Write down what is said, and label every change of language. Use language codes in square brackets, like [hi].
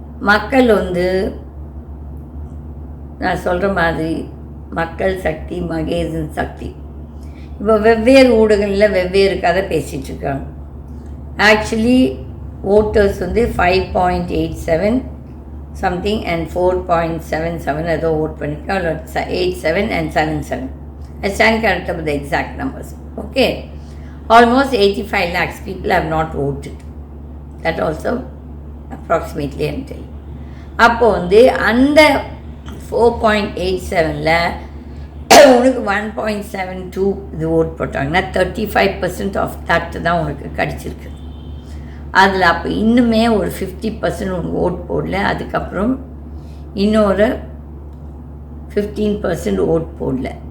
[ta] மக்கள் நான் சொல்கிற மாதிரி மக்கள் சக்தி, மகேசன் சக்தி. இப்போ வெவ்வேறு ஊடகங்களில் வெவ்வேறு கதை பேசிகிட்ருக்காங்க. ஆக்சுவலி ஓட்டர்ஸ் 5.87 சம்திங் அண்ட் 4.77 ஏதோ ஓட் பண்ணியிருக்காங்க. [en] 87 and 77. I stand corrected with the exact numbers. Okay. Almost 85 lakhs people have not voted. That also approximately I'm telling. [ta] அப்போ அந்த 4.87ல் உனக்கு 1.72 இது ஓட் போட்டாங்கன்னா 35% ஆஃப் தட் தான் உனக்கு கிடச்சிருக்கு. அதில் அப்போ இன்னுமே ஒரு 50% உனக்கு ஓட் போடல. அதுக்கப்புறம் இன்னொரு 15% ஓட் போடல.